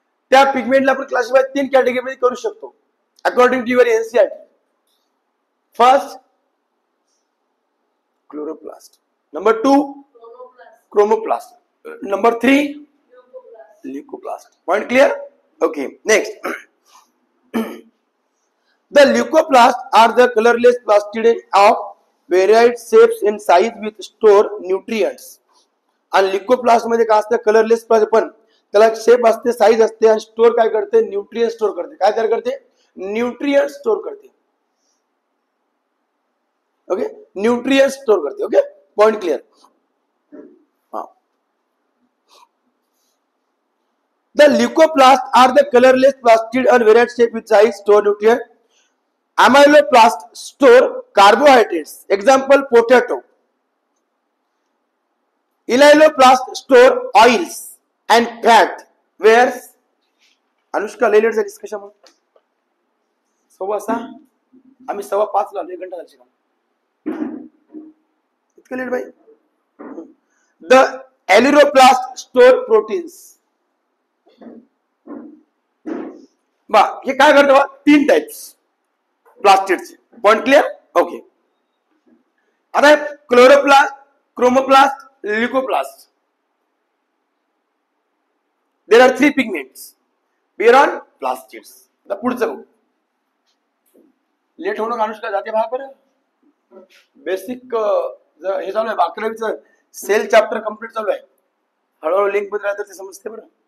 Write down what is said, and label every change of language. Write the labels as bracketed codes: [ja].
[mr] त्या पिगमेंटला आपण क्लासिफाय 3 कॅटेगरीमध्ये करू शकतो [en] According to your NCERT. First chloroplast, number 2 chromoplast, number 3 leucoplast. Point clear? Okay. Next, the leucoplasts are the colorless plastid of varied shapes and size with store nutrients. [mr] आणि ल्युकोप्लास्ट मध्ये काय असतं, colourless पण त्याला शेप असते, साईज असते आणि store काय करते, न्यूट्रिएंट स्टोर करते. काय तयार करते, न्यूट्रिएंट स्टोर करते. ओके, न्यूट्रिएंट स्टोर करते. [en] Okay, point clear. The leucoplasts are the colorless plastid and varied shape with size, store nutrient. Amyloplast store carbohydrates. Example, potato. Elaioplast store oils and fat. [mr] Whereas Anushka late झालीस कशामुळे, 6:15 आम्ही 5:15 ला 1 घंटा झाली का इतकं late बाई. [en] The aleuroplast store proteins. [mr] बा हे काय करतो, 3 टाइप्स प्लास्टिडचे. [en] Point clear. Okay, आता chloroplast, chromoplast, leucoplast. There are 3 pigments bear on plastids. [mr] आता पुढचं लेट होणं अनुष्का जाते भाग बरं. बेसिक हे चालू आहे, 11वीचं सेल चॅप्टर कम्प्लीट चालू आहे. हळूहळू लिंक मध्ये राहतं ते समजते बरं.